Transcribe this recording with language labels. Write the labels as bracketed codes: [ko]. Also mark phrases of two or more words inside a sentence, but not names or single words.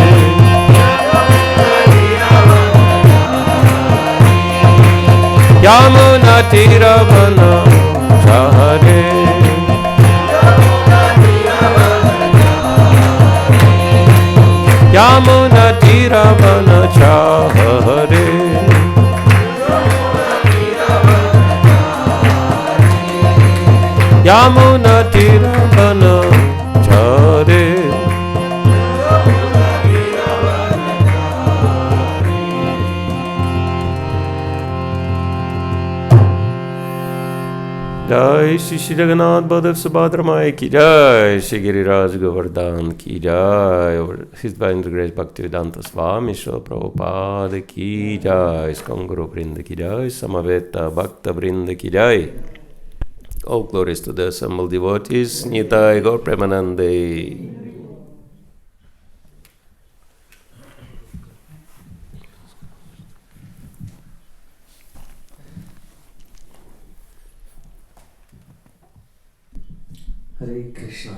[sa] यमुना तीर वन चारी यमुना तीर वन चारी यमुना तीर वन चारी Yamuna Tiravana Chare [hi] जय श्री श्री जगन्नाथ बलदेव सुभद्रा माई की जय, श्री गिरिराज गोवर्धन की जय, [en] over His Divine Grace [hi] भक्तिवेदांत स्वामी श्रील प्रभुपाद की जय, इस्कॉन गुरु वृंद की जय, समवेत भक्त वृंद की जय, Samaveta Bhakta Vrinda Ki Jai. [en] All glories to the assembled devotees, [bn] নিতাই গৌর প্রেমানন্দে. Hare Krishna.